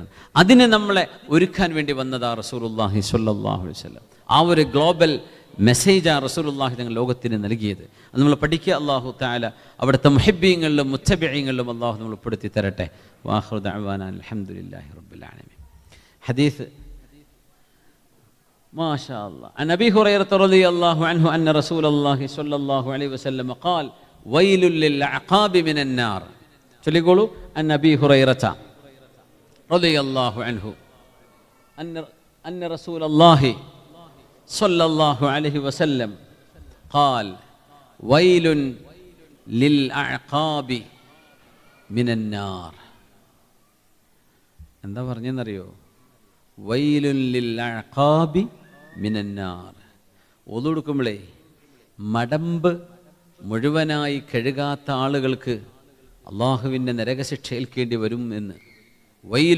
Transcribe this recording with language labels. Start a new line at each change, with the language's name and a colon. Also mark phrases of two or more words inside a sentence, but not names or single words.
Malayalam: അതിനെ നമ്മളെ ഒരുക്കാൻ വേണ്ടി വന്നതാ
Arabic: رسول الله صلى الله عليه وسلم.
Malayalam: ആ ഒരു
English: global message
Malayalam: റസൂലുള്ളാഹി തങ്ങൾ ലോകത്തിന് നൽകിയത്. അത് നമ്മൾ പഠിക്കുക.
Arabic: الله تعالى
Malayalam: അവിടുത്തെ മുഹിബ്ബീങ്ങളിലും മുത്തബിഈങ്ങളിലും അല്ലാഹു നമ്മൾ ഉൾപ്പെടുത്തി തരട്ടെ.
Arabic: وآخر دعوانا الحمد لله رب العالمين. ഹദീസ് ما شاء الله عن أبي هريرة رضي الله عنه أن رسول الله صلى الله عليه وسلم قال ويل للأعقاب من النار. يقولوا عن أبي هريرة رضي الله عنه أن رسول الله صلى الله عليه وسلم قال ويل للأعقاب من النار.
Malayalam: എന്താ പറഞ്ഞെന്നറിയോ?
Arabic: ويل للأعقاب من النار.
Malayalam: ഒളു കൊടുക്കുമ്പോഴേ മടമ്പ് മുഴുവനായി കഴുകാത്ത ആളുകൾക്ക് അള്ളാഹുവിൻ്റെ നരകശിക്ഷ ഏൽക്കേണ്ടി വരും എന്ന്.